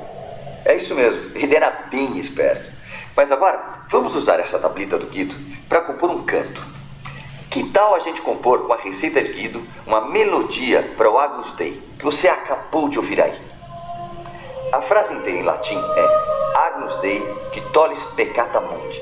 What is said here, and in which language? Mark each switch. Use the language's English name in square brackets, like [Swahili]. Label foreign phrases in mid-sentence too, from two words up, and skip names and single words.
[Portuguese] É isso mesmo, ele era bem esperto. Mas agora, vamos usar essa tablita do Guido para compor um canto. Que tal a gente compor com a receita de Guido uma melodia para o Agnus Dei, que você acabou de ouvir aí? A frase inteira em latim é [Latin] Agnus Dei qui tollis peccata mundi.